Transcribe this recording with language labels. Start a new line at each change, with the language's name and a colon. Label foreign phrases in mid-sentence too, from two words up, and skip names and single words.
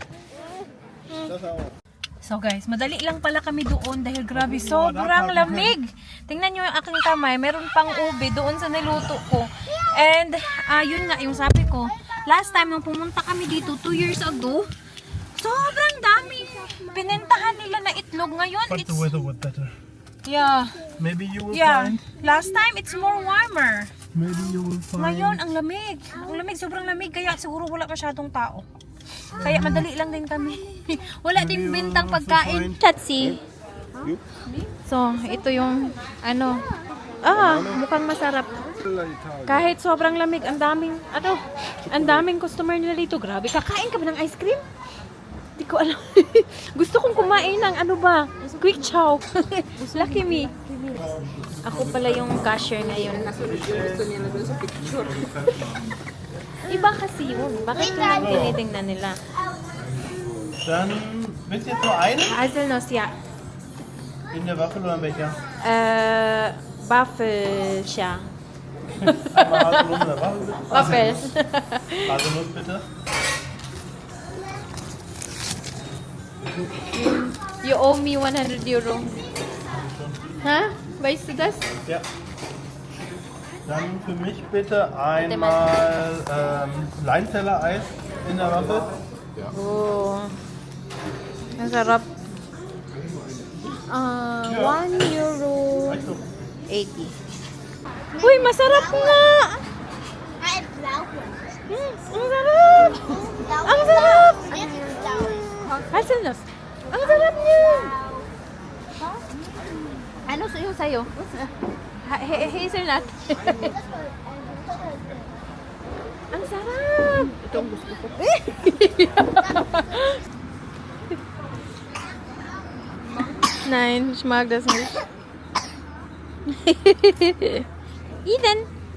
English: So guys,
Filipino: madali lang pala kami doon dahil grabe, sobrang lamig. Tingnan nyo yung aking kamay, meron pang ube doon sa niluto ko. And yun nga, yung sabi ko,
English: last time
Filipino: nung pumunta kami dito
English: 2 years ago,
Filipino: sobrang dami pinentahan nila na itlog. Ngayon,
English: But the weather was better. Yeah. Maybe you will Yeah. find... Last time, it's more warmer. Maybe you will find...
Filipino: Ngayon, ang lamig. Ang lamig, sobrang lamig. Kaya siguro wala masyadong tao. Kaya madali lang din kami. Wala din bintang pagkain. Chatsi. So, ito yung mukhang masarap. Kahit sobrang lamig, ang daming customer nila dito. Grabe, kakain ka ba ng ice cream? Hindi ko alam. Gusto kong kumain ng
English: quick chow.
Filipino: Lucky me. Ako pala yung cashier ngayon. Gusto niya na dun sa picture. Iba kasi yun. Bakit lang tinitingnan nila?
German: Dann, willst du jetzt nur eine? Hazelnuts, ja. In der Waffel oder in welcher?
Filipino: Waffel siya.
German: Einmal Haselnuss in der Waffel bitte. Waffel. Haselnuss bitte.
English: You owe me 100 euro.
German: Ha? Weißt du das? Ja. Dann für mich bitte einmal Leinteller-Eis in der Waffel.
Filipino: Oh. Ang sarap. 1 euro Reicht doch. 80. Uy, masarap nga! Ang sarap! Ang sarap! Hazelnuts. Ang sarap niya! Ano yung sa'yo? Hazelnut. Ang sarap! Ito ang gusto ko.
German: Nein, ich mag das nicht. Eden!